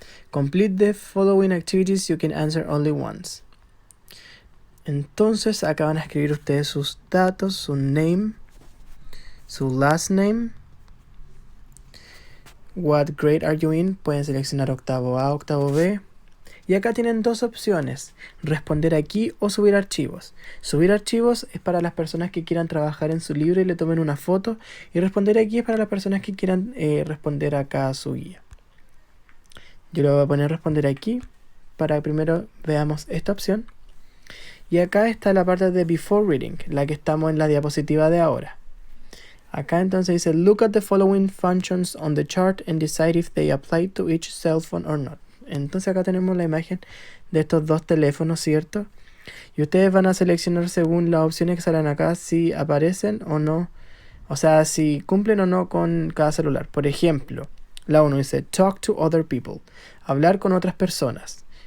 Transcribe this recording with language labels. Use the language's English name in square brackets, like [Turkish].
[English] Complete the following activities, you can answer only once. [Spanish] Entonces acá van a escribir ustedes sus datos, su [English] name, [Spanish] su [English] last name, what grade are you in, [Spanish] pueden seleccionar octavo A, octavo B. Y acá tienen dos opciones, responder aquí o subir archivos. Subir archivos es para las personas que quieran trabajar en su libro y le tomen una foto, y responder aquí es para las personas que quieran responder acá a su guía. Yo le voy a poner responder aquí para que primero veamos esta opción. Y acá está la parte de [English] before reading, [Spanish] la que estamos en la diapositiva de ahora. Acá entonces dice [English] look at the following functions on the chart and decide if they apply to each cell phone or not. [Spanish] Entonces acá tenemos la imagen de estos dos teléfonos, ¿cierto? Y ustedes van a seleccionar según las opciones que salen acá si aparecen o no. O sea, si cumplen o no con cada celular. Por ejemplo, la 1 dice [English] talk to other people. [Spanish] Hablar con otras personas.